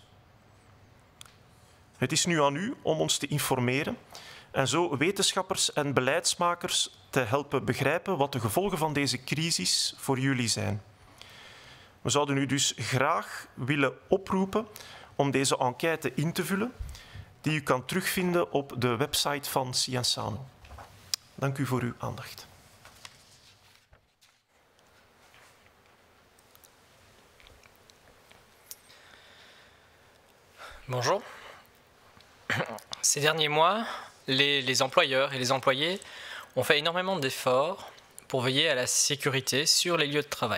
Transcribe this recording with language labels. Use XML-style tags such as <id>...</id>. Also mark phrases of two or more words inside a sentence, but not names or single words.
<nl>Het is nu aan u om ons te informeren en zo wetenschappers en beleidsmakers te helpen begrijpen wat de gevolgen van deze crisis voor jullie zijn. We zouden u dus graag willen oproepen om deze enquête in te vullen, die u kan terugvinden op de website van Cienzano. Dank u voor uw aandacht.</nl> <fr>Bonjour. Ces derniers mois, les employeurs et les employés ont fait énormément d'efforts pour veiller à la sécurité sur les lieux de travail.</fr>